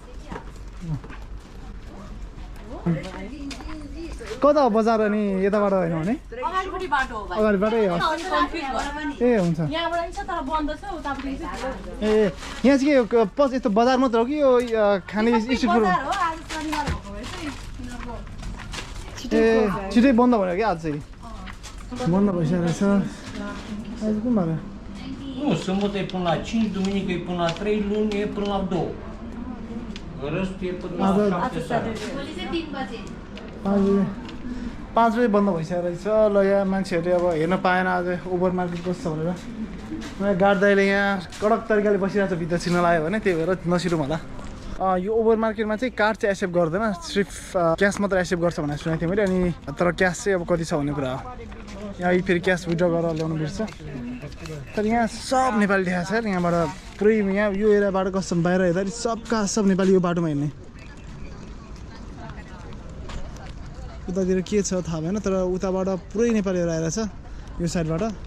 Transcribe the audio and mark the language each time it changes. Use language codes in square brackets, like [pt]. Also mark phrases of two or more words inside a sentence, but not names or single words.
[ne] कता बजार अनि यताबाट होइन भने अगाडिबाटै ए हुन्छ ए यहाँ चाहिँ के पछि यस्तो बजार मात्र हो कि यो खाने [en] street food [ne] ए छिटै बन्द भयो क्या आज चाहिँ बन्द भइसकेको रहेछ आज कुन भयो [ro] Nu, sâmbătă e până la 5, duminică e până la 3, luni e până la 2. Restul e până la 7 seara. [ne] 5 बजे बन्द भइसकेको रहेछ ल यहाँ मान्छेहरूले अब हेर्न पाएन आज [en] over market [ne] कस्तो छ भनेर यहाँ गार्ड दाइले यहाँ कडक तरिकाले बसिरहेको छ भित्र छिर्न लाग्यो भने त्यही भएर नसिरौँ होला यो [en] over market [ne] चाहिँ कार्ड चाहिँ एक्सेप्ट गर्दैन सिर्फ क्यास मात्र एक्सेप्ट गर्छ भनेर सुनेको थिएँ मैले अनि तर क्यास चाहिँ अब कति छ भन्ने कुरा हो यहाँ फेरि [en] cash withdraw [ne] गरेर ल्याउनु बिर्छ तर यहाँ सब नेपाली देखाएको छ यहाँबाट पुरै यहाँ यो एरियाबाट कस्तो बाहिर हेर्दाखेरि सब नेपाली यो बाटोमा हिँड्ने उतातिर के छ थाहा भएन तर उताबाट पुरै नेपालीहरू आएर छ यो साइडबाट